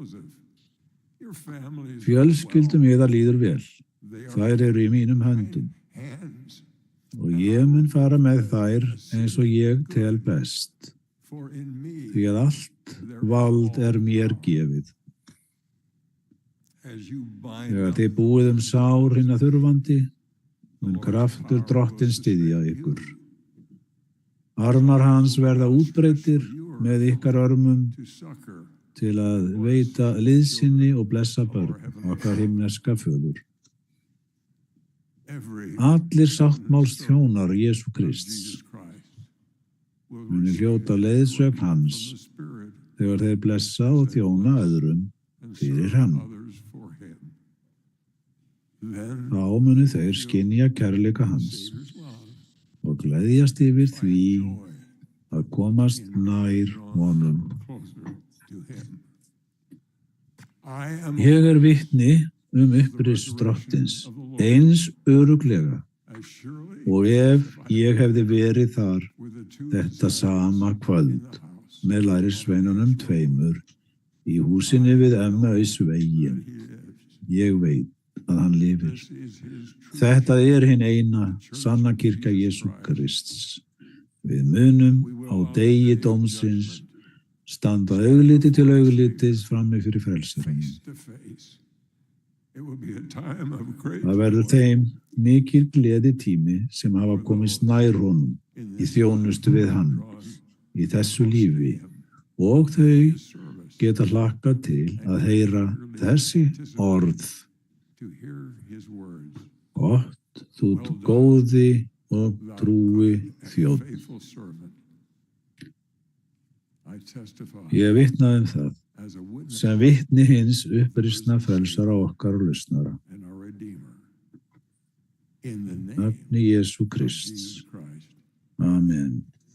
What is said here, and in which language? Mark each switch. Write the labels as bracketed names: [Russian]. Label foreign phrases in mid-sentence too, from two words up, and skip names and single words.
[Icelandic] Fjölskyldum yðar líður vel, þær eru í mínum höndum og ég mun fara með þær eins og ég tel best, því að allt vald er mér gefið. [English] as you bind [Icelandic] Þegar [English] up [Icelandic] þið búið sár hinna þurfandi, mun kraftur Drottins styðja ykkur. Armar hans verða útbreiddir með ykkar örmum [English] to succor [Icelandic] til að veita liðsinni og blessa börn okkar himneska föður. [English] every [Icelandic] Allir sáttmálsþjónar Jesú Krists [English] Jesus Christ will [Icelandic] muni hljóta leiðsögn hans [English] the Spirit [Icelandic] þegar þeir blessa og þjóna öðrum [English] and [Icelandic] fyrir [English] serve [Icelandic] hann. [English] others for him. Then [Icelandic] Þá munu þeir skynja kærleika hans [English] Savior's love [Icelandic] og gleðjast yfir því [English] joy [Icelandic] að komast nær honum. [English] closer to him. I am [Icelandic] Ég vitni upprist Drottins eins öruglega [English] as surely [Icelandic] og ef ég hefði verið þar [English] with the two [Icelandic] þetta sama [English] in [Icelandic] kvöld [English] the house [Icelandic] með lærisveinunum tveimur í húsinni við Emmausveginn. [English] he lives. [Icelandic] Ég veit að hann lifir. [English] This is his true [Icelandic] Þetta hin eina sanna kirkja Jesú Krists. Við munum á degi dómsins standa augliti til auglitis frammi fyrir frelsarinn. [English] face to face. It will be a time of great [Icelandic] Það verður þeim mikil gleði tími sem hafa komist nær honum í þjónustu við hann í þessu lífi og þau [English] service [Icelandic] geta hlakkað til að heyra þessi orð. [English] to hear his words. [Icelandic] Gott, þú góði og [English] Thou [Icelandic] trúi [English] good and [Icelandic] þjónn. [English] faithful servant. I testify [Icelandic] Ég vitnaði það [English] as a witness [Icelandic] sem vitni hins uppristna frelsara okkar og lausnara. [English] and our Redeemer. In the name [Icelandic] Nafni Jesú [English] of [Icelandic] Krists. [English] Jesus Christ. Amen.